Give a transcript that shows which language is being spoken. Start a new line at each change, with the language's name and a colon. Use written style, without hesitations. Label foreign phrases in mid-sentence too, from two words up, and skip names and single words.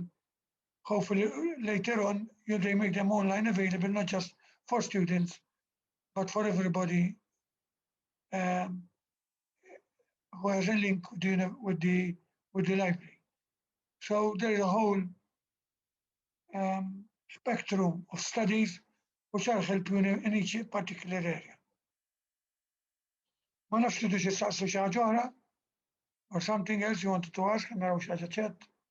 English: Hopefully later on, they make them online available, not just for students, but for everybody who has a link with the library. So there is a whole spectrum of studies which are helping you in each particular area.
Maltese: Ma nafx li xi saqsu xi ħaġa oħra,
English: or something else you wanted to ask, and
Maltese: naraw xi ħaġa ċett.